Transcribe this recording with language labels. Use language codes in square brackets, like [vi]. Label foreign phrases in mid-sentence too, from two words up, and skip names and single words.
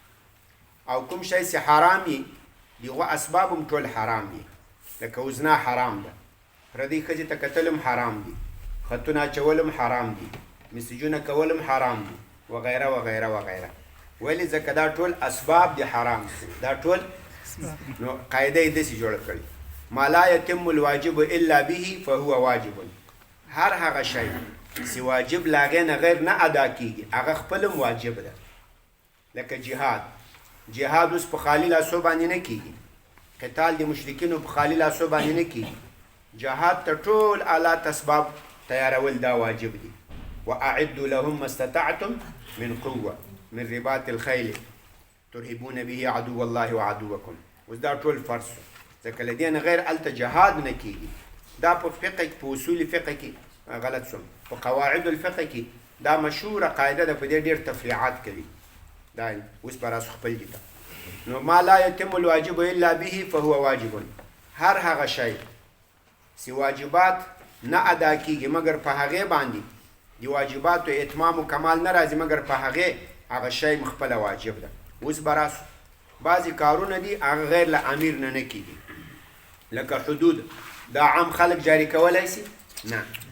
[ps] او کوم شی چې حرام وي د هغو اسباب هم ټول حرام دي، لکه وزنا حرام ده، پردۍ ښځې ته کتل هم حرام دي، خطونه اچول هم حرام دي، مسجونه کول هم حرام دي، وغیره وغیره وغیره. ولې؟ ځکه دا ټول اسباب دي حرام دي. دا ټول نو قاعده یې داسې جوړه کړې [ar] ما لا یتم الواجب الا به فهو واجب. [ps] هر هغه شی چې واجب له هغې نه غیر نه ادا کېږي هغه خپل هم واجب ده. لکه جهاد، جهاد اوس په خالي لاسو باندې نه کېږي، قتال د مشرکینو په خالي لاسو باندې نه کېږي. جهاد ته ټول آلات اسباب تیارول دا واجب دي. [ar] واعدوا لهم ما استطعتم من قوه من رباط الخیل ترهبون به عدو الله وعدوکم. [ps] اوس دا ټول فرض شو، ځکه له دې نه غیر هلته جهاد نه کېږي. دا په فقه کې، په اصول فقه کې غلط شوم، په [ar] قواعد الفقه [ps] کې دا مشهوره قاعده ده، په دې ډېر تفریعات کوي. دا اوس به راسو خپل دي. [ar] نو ما لا یتم الواجب الا به فهو واجب. [ps] هر هغه شی چې واجبات نه ادا کېږي مګر په هغې باندې د واجباتو اتمام و کمال نه راځي مګر په هغه شی مخپله واجب ده. اوس به راسو بعضې کارونه دي هغه غیر له امیر نه نه کېږي، لکه حدود دا عام خلک جاري کولی شي نه.